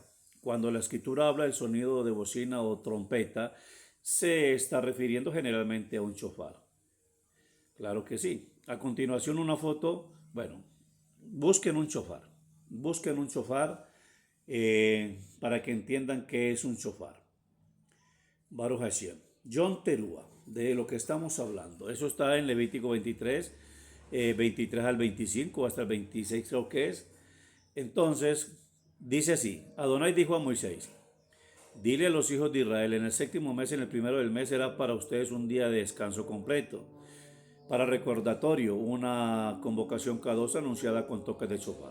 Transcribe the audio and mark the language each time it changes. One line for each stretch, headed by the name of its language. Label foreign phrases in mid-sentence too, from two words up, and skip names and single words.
Spanish: Cuando la escritura habla del sonido de bocina o trompeta, se está refiriendo generalmente a un shofar. Claro que sí. A continuación una foto, busquen un shofar. Busquen un shofar para que entiendan qué es un shofar.
Hebrew: ברוך השם. יום תרועה,
Spanish: de lo que estamos hablando. Eso está en Levítico 23, 23 al 25, hasta el 26 creo que es. Entonces, dice así: Adonai dijo a Moisés: dile a los hijos de Israel, en el séptimo mes, en el primero del mes, será para ustedes un día de descanso completo, para recordatorio, una convocación K2 anunciada con toques de shofar.